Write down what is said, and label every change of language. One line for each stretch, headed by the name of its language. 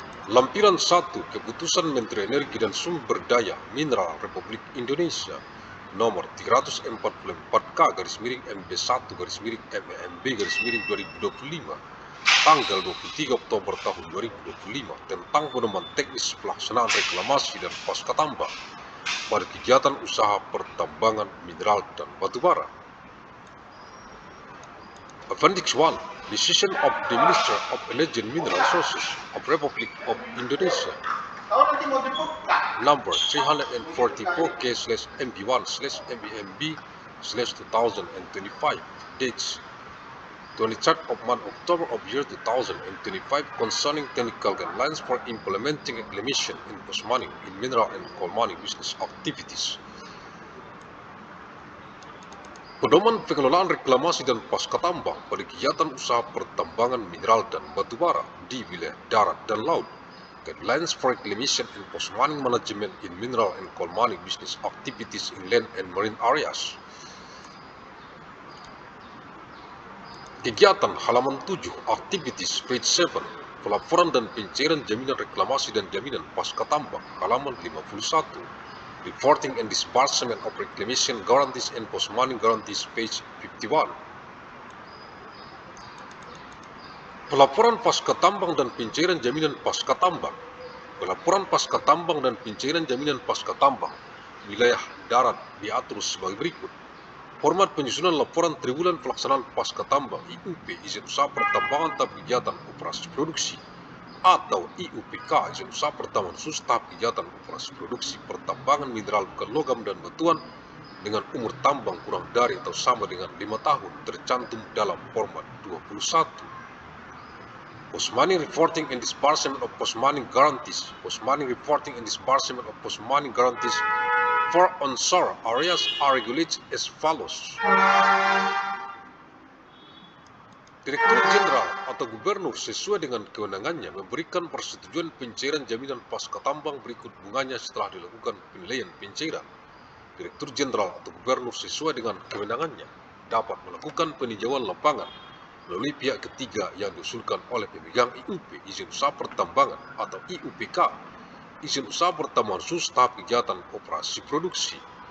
Indonesian: Lampiran 1 Keputusan Menteri Energi dan Sumber Daya Mineral Republik Indonesia nomor 344-MB1-MEMB-2025 tanggal 23 Oktober tahun 2025 tentang pedoman teknis pelaksanaan reklamasi dan pasca tambang pada kegiatan usaha pertambangan mineral dan batubara.
English: Appendix 1 Decision of the Minister of Energy and Mineral Resources of Republic of Indonesia number 344K/MB1/MEMB/2025 dates 23rd of month October of year 2025 concerning technical guidelines for implementing reclamation in post-mining in mineral and coal mining business activities.
Indonesian: Pedoman pengelolaan reklamasi dan pasca tambang pada kegiatan usaha pertambangan mineral dan batubara di wilayah darat dan laut.
English: Guidelines for reclamation and post-mining management in mineral and coal mining business activities in land and marine areas.
Indonesian: Kegiatan halaman 7,
English: Activities, page 7,
Indonesian: pelaporan dan pencairan jaminan reklamasi dan jaminan pasca tambang, halaman 51.
English: Reporting and disbursement of reclamation guarantees and post-mining guarantees, page 51.
Indonesian: Pelaporan pasca tambang dan pencairan jaminan pasca tambang. Pelaporan pasca tambang dan pencairan jaminan pasca tambang wilayah darat diatur sebagai berikut. Format penyusunan laporan triwulan pelaksanaan pasca tambang IUP izin usaha pertambangan tahap kegiatan operasi produksi atau IUPK izin usaha pertambangan khusus tahap kegiatan operasi produksi pertambangan mineral bukan logam dan batuan dengan umur tambang kurang dari atau sama dengan 5 tahun tercantum dalam format 21.
English: Post-mining reporting and disbursement of post-mining guarantees. Post-mining reporting and disbursement of post-mining guarantees for onshore areas are regulated as follows.
Indonesian: Direktur Jenderal atau Gubernur sesuai dengan kewenangannya memberikan persetujuan pencairan jaminan pasca tambang berikut bunganya setelah dilakukan penilaian pencairan. Direktur Jenderal atau Gubernur sesuai dengan kewenangannya dapat melakukan peninjauan lapangan melalui pihak ketiga yang diusulkan oleh pemegang IUP izin usaha pertambangan atau IUPK izin usaha pertambangan khusus tahap kegiatan operasi produksi.